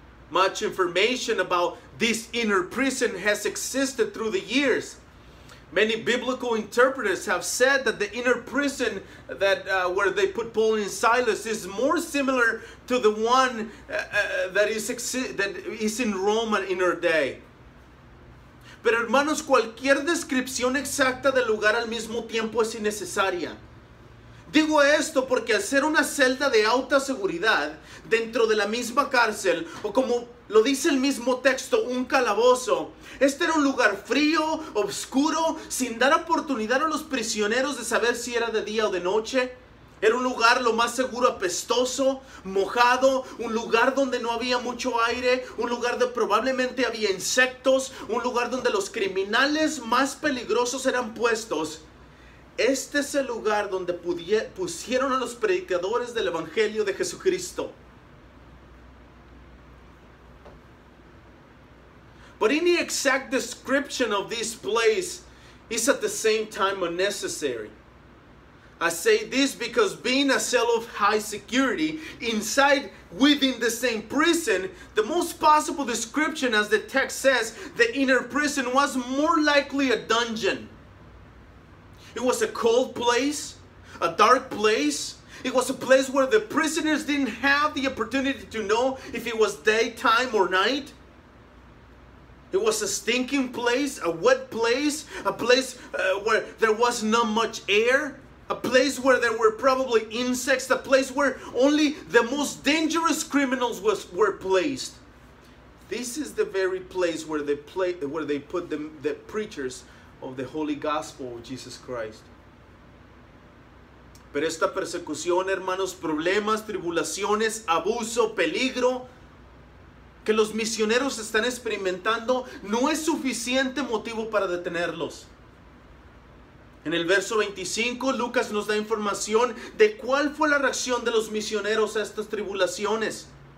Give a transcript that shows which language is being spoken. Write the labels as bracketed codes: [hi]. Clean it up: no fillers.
[en] Much information about this inner prison has existed through the years. Many biblical interpreters have said that the inner prison where they put Paul and Silas is more similar to the one that is in Rome in our day. [es] Pero hermanos, cualquier descripción exacta del lugar al mismo tiempo es innecesaria. Digo esto porque al ser una celda de alta seguridad dentro de la misma cárcel, o como lo dice el mismo texto, un calabozo, este era un lugar frío, oscuro, sin dar oportunidad a los prisioneros de saber si era de día o de noche. Era un lugar lo más seguro apestoso, mojado, un lugar donde no había mucho aire, un lugar donde probablemente había insectos, un lugar donde los criminales más peligrosos eran puestos. Este es el lugar donde pusieron a los predicadores del Evangelio de Jesucristo. [en] But any exact description of this place is at the same time unnecessary. I say this because being a cell of high security inside within the same prison, the most possible description, as the text says, the inner prison was more likely a dungeon. It was a cold place, a dark place. It was a place where the prisoners didn't have the opportunity to know if it was daytime or night. It was a stinking place, a wet place, a place where there was not much air, a place where there were probably insects, a place where only the most dangerous criminals were placed. This is the very place where they put the preachers of the Holy Gospel of Jesus Christ. [es] Pero esta persecución, hermanos, problemas, tribulaciones, abuso, peligro que los misioneros están experimentando no es suficiente motivo para detenerlos. En el verso 25, Lucas nos da información de cuál fue la reacción de los misioneros a estas tribulaciones.